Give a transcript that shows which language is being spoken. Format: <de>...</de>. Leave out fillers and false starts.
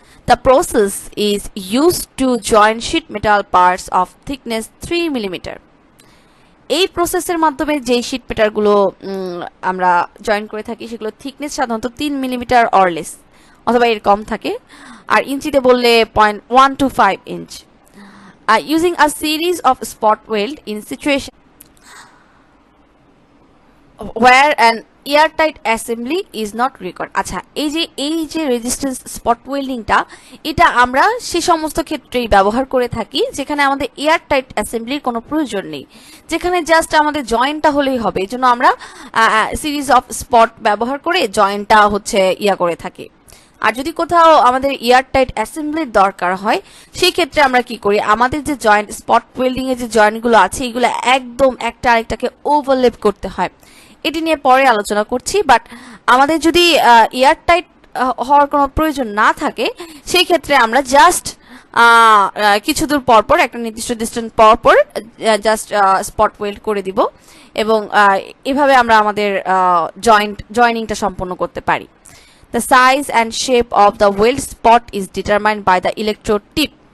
<en>The process is used to join sheet metal parts of thickness 3 mm.</en> <bn>এই প্রসেসের মাধ্যমে যে শীট মেটালগুলো আমরা জয়েন করে থাকি সেগুলো থিকনেস সাধারণত 3 মিলিমিটার অর লেস অথবা এর কম থাকে, আর ইঞ্চিতে বললে 0.1 to 5 inch.</bn> <en>Using a series of spot weld in situation where an airtight assembly is not required.</en> <bn>আচ্ছা, এই যে রেজিস্ট্যান্স স্পট ওয়েল্ডিংটা, এটা আমরা সে সমস্ত ক্ষেত্রেই ব্যবহার করে থাকি যেখানে আমাদের এয়ারটাইট অ্যাসেম্বলির কোনো প্রয়োজন নেই, যেখানে জাস্ট আমাদের জয়েন্টটা হলেই হবে। এই জন্য আমরা সিরিজ অফ স্পট ব্যবহার করে জয়েন্টটা করে থাকি। আর যদি কোথাও আমাদের এয়ারটাইট অ্যাসেম্বলির দরকার হয় সেই ক্ষেত্রে আমরা কি করি, আমাদের যে জয়েন্ট স্পট ওয়েল্ডিং এর যে জয়েন্টগুলো আছে এগুলো একদম একটা আরেকটাকে ওভারল্যাপ করতে হয়। এটি নিয়ে পরে আলোচনা করছি, বাট আমাদের যদি এয়ারটাইট হওয়ার কোনো প্রয়োজন না থাকে সেই ক্ষেত্রে আমরা জাস্ট কিছু দূর পরপর একটা নির্দিষ্ট ডিস্টেন্স পরপর জাস্ট স্পট ওয়েল্ড করে দিব এবং এভাবে আমরা আমাদের জয়েনিংটা সম্পন্ন করতে পারি।</bn> <en>The size and shape of the weld spot is determined by the electrode tip.</en>